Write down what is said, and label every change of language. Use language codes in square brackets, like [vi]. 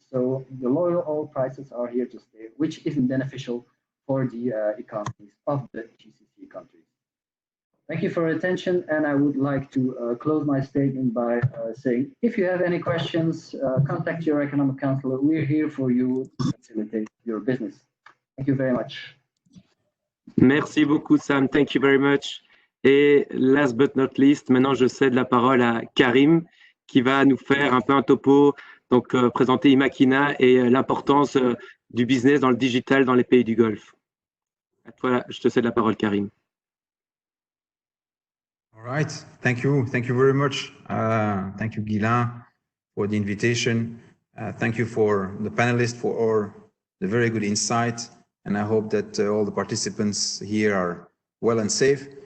[en] So the low oil prices are here to stay, which isn't beneficial for the economies of the GCC countries. Thank you for your attention, and I would like to close my statement by saying, if you have any questions, contact your economic counselor. We're here for you to facilitate your business. Thank you very much. [fr] Merci beaucoup, [en] Sam. Thank you very much. [fr] Et [en] last but not least, [fr] maintenant je cède la parole à Karim qui va nous faire un peu un topo, donc présenter Imakina et l'importance du business dans le digital dans les pays du Golfe. Voilà, je te cède la parole, Karim. [en] All right, thank you very much. Thank you, Guilain, for the invitation. Thank you for the panelists for the very good insight. And I hope that all the participants here are well and safe.